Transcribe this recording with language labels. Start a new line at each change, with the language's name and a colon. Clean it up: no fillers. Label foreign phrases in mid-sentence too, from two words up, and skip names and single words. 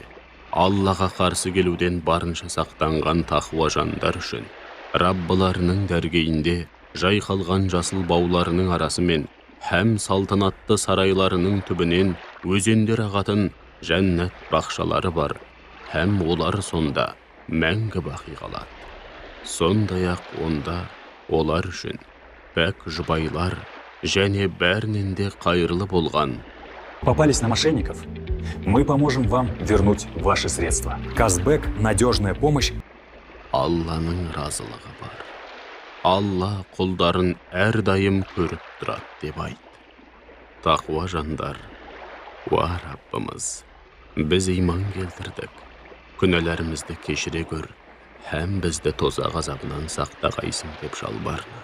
Kazakh: Аллаға қарсы келуден барынша сақтанған тақуа жандар үшін Раббыларының дәргейінде жайқалған жасыл бауларының арасымен һәм салтанатты сарайларының түбінен өзендер ағатын жәннат бақшалары бар, һәм олар сонда мәңгі бақи қалады. Сондай-ақ онда олар үшін пәк жұбайлар және бәрінен де қайырлы болған.
Russian: Попались на мошенников? Мы поможем вам вернуть ваши средства. Казбек – надежная помощь.
Kazakh: Алланың разылығы бар. Алла құлдарын әрдайым көріп тұрады деп айт. Тақуа жандар, уа Раббымыз, біз иман келтірдік. Күнәләрімізді кешіре көр, һәм бізді тозақ азабынан сақтағайсың деп жалбарынады.